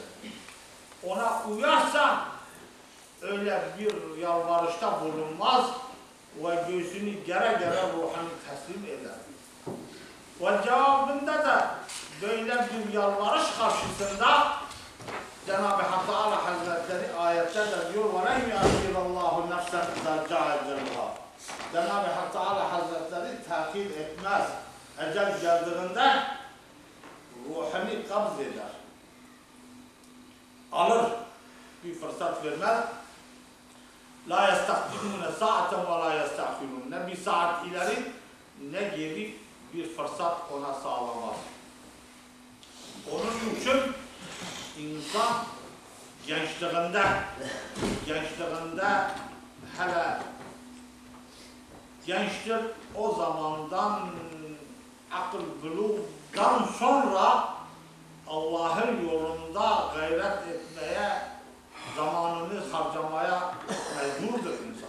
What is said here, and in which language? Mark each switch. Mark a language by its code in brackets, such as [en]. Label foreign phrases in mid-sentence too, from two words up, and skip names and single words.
[tr] Ona uyarsa öyle bir yalvarışta bulunmaz ve göğsünü gere ruhunu teslim eder. Ve cevabında da böyle bir yalvarış karşısında Cenab-ı Hak Teala Hazretleri ayette de diyor [ar] وَلَنْ يَأْخِرَ اللّٰهُ نَفْسًا اِذَا جَاءَ اَجَلُهَا [tr] Cenab-ı Hak Teala Hazretleri takip etmez. Ecel geldiğinde ruhunu kabz eder. Alır. Bir fırsat vermez. [ar] لَا يَسْتَقْدِمُونَ سَاعَةً وَلَا يَسْتَعْفِرُونَ [tr] Ne bir saat ileri ne geri bir fırsat ona sağlamaz. Onun için insan gençliğinde hele gençtir, o zamandan akıl bulugdan sonra Allah'ın yolunda gayret etmeye, zamanını harcamaya mecburdur insan.